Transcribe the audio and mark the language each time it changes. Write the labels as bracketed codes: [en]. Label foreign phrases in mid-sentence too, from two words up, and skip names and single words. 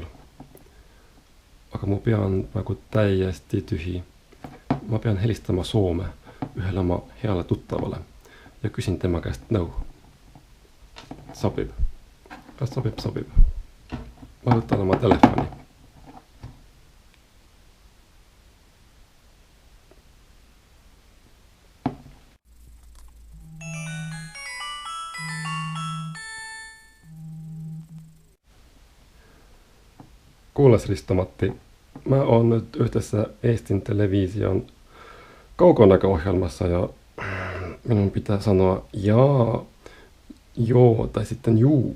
[et] Aga mu pea on praegu täiesti tühi. Ma pean helistama Soome ühele oma heale tuttavale ja küsin tema käest nõu. Sobib. Kas sobib? Sobib. Ma võtan oma telefoni. [fi] Kuules Risto-Matti, mä oon nyt yhdessä Eestin television kaukonäköohjelmassa ja minun pitää sanoa jaa, joo tai sitten juu.